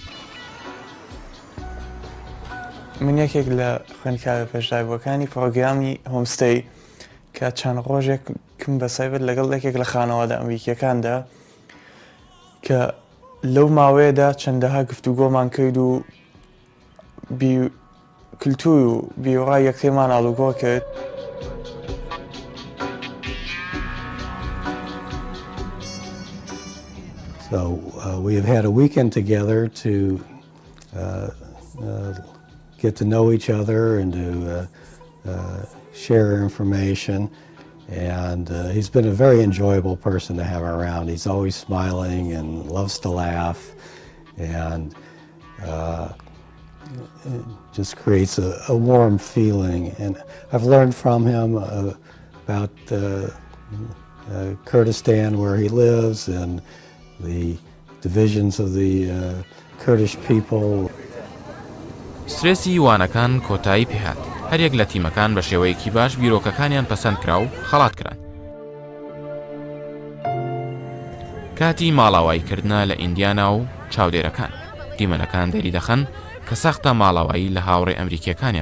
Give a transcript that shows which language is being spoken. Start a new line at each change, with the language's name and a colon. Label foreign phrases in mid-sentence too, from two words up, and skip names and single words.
Central Kurdish: من یەکێک لە خوێندکارە پێشداویەکانی پڕۆگرامی هۆمستەی کە چەند ڕۆژێکم بەسایبەت لەگەڵ یەکێک لە خانەوادە ئەمریکیەکاندا کە لەو ماوەیەدا چەندەها گفتوگۆمان کرد و کلتور و بیوڕای یەکتێمان ئاڵوگۆڕ کرد.
English: So we have had a weekend together to get to know each other and to share information. And he's been a very enjoyable person to have around. He's always smiling and loves to laugh, and it just creates a warm feeling. And I've learned from him about Kurdistan, where he lives, and the divisions of the Kurdish people.
Central Kurdish: سترێسی وانەکان کۆتایی پێهات. هەرێک لە تیمەکان بە شێوەیەکی باش بیرۆکەکانیان پەسەند کرا و خەڵات کران. کاتی ماڵاواییکردنە لە ئیندیانا و چاودێرەکان. دیمەنەکان دەری دەخەن کە سەختە ماڵاوایی لە هاوڕێ ئەمریکیەکانیان.